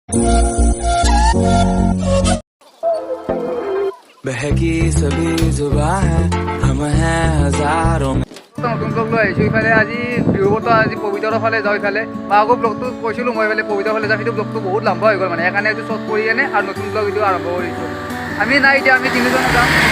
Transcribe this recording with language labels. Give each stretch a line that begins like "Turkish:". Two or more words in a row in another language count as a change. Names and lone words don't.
Hindi: बहकी सभी जुबां है हम हैं हजारों में
Assamese: নতুন ব্লগ লৈ আহিছোঁ ইফালে আজি বিহুবত আজি পবিতৰৰ ফালে যাওঁ ইফালে বা আকৌ ব্লগটো কৈছিলোঁ মই ইফালে পবিতৰৰ ফালে যাওঁ সেইটো ব্লগটো বহুত লম্বা হৈ গ'ল মানে সেইকাৰণে এইটো শ্বৰ্ট কৰি কেনে আৰু নতুন ব্লগ এইটো আৰম্ভ কৰিছোঁ আমি নাই এতিয়া আমি তিনিজন যাম